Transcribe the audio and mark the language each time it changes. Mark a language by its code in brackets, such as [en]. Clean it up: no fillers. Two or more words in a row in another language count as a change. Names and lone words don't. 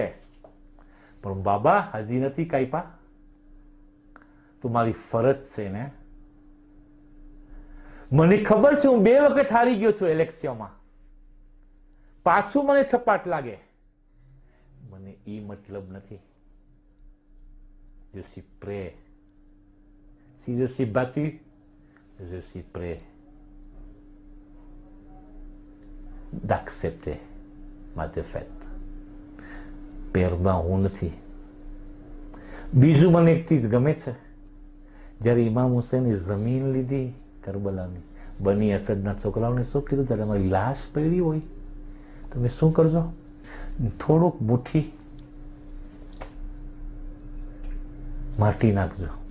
[gu] પણ બાબા હજી નથી કાપ્યા, તો મારી ફરજ છે ને. મને ખબર છે હું 2 વખત હારી ગયો છું ઇલેક્શનમાં, પાછું મને થપાટ લાગે, મને એ મતલબ નથી. [fr] Je suis prêt. Si je suis battu, je suis prêt d'accepter ma défaite. [gu] perdant હું નથી. બીજું મને એક ચીજ ગમે છે, જ્યારે ઇમામ હુસૈને જમીન લીધી કરબલાની, બની અસદના છોકરાઓને શું કીધું? ત્યારે અમારી લાશ પડી હોય તમે શું કરજો? થોડુંક મુઠ્ઠી માટી નાખજો.